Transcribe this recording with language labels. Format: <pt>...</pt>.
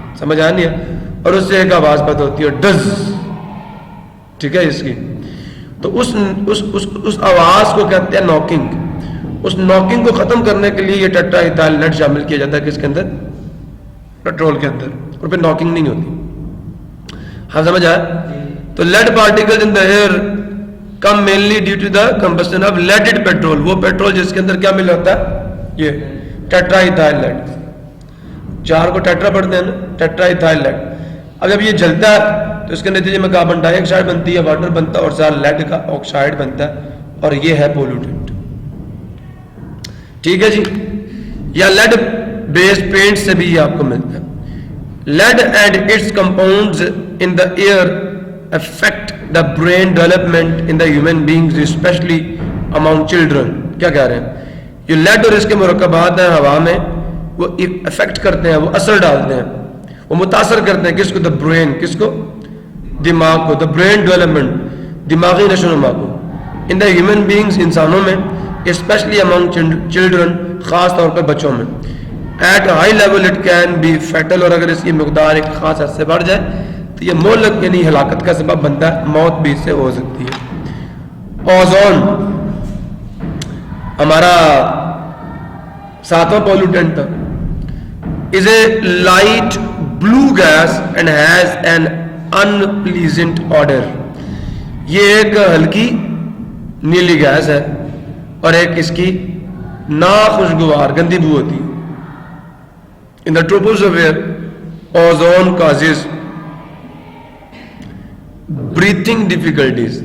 <ur>سمجھ آیا نہیں ہے؟ اور اس سے ایک آواز پیدا ہوتی ہے, ڈز. ٹھیک ہے اس کی. تو اس آواز کو کہتے ہیں ناکنگ. اس ناکنگ کو ختم کرنے کے لیے یہ ٹیٹرا ایتھائل لیڈ شامل کیا جاتا ہے کس کے اندر؟ پیٹرول کے اندر, اور پھر ناکنگ نہیں ہوتی.</ur> <en>ہاں سمجھ آیا؟ تو lead particle in the air come mainly due to the combustion of leaded petrol.</en> <ur>وہ پیٹرول جس کے اندر کیا ملا ہوتا ہے؟ یہ ٹیٹرا ایتھائل لیڈ. 4 کو ٹیٹرا پڑھتے ہیں نا, ٹیٹرا ایتھائل لیڈ. اب جب یہ جلتا ہے تو اس کے نتیجے میں کاربن ڈائی آکسائڈ بنتی ہے, واٹر بنتا ہے, اور ساتھ لیڈ کا آکسائڈ بنتا ہے, اور یہ ہے پولوٹنٹ. ٹھیک ہے جی. یا لیڈ بیسڈ پینٹ سے بھی یہ آپ کو ملتا ہے.</ur> <en>Lead and its compounds in the air affect the brain development in the human beings especially among children.</en> <ur>کیا کہہ رہے ہیں؟ یہ لیڈ اور اس کے مرکبات ہیں ہوا میں, وہ افیکٹ کرتے ہیں, وہ اثر ڈالتے ہیں, وہ متاثر کرتے ہیں کس کو؟ The brain. کس کو؟ دماغ کو. دا برین ڈیولپمنٹ, دماغی نشو و نما کو.</ur> <en>in the human beings,</en> <ur>انسانوں میں,</ur> <en>especially among children,</en> <ur>خاص طور پر بچوں میں.</ur> <en>at high level it can be fatal,</en> <ur>اور اگر اس کی مقدار ایک خاص حد سے بڑھ جائے تو یہ مہلک یعنی ہلاکت کا سبب بنتا ہے, موت بھی اس سے ہو سکتی ہے. اوزون ہمارا 7واں پولوٹنٹ تھا.</ur> <en>is a light blue gas and has an unpleasant odor.</en> <ur>یہ ایک ہلکی نیلی گیس ہے اور ایک اس کی ناخوشگوار گندی بو ہوتی ہے.</ur> <en>In the troposphere, ozone causes breathing difficulties.</en>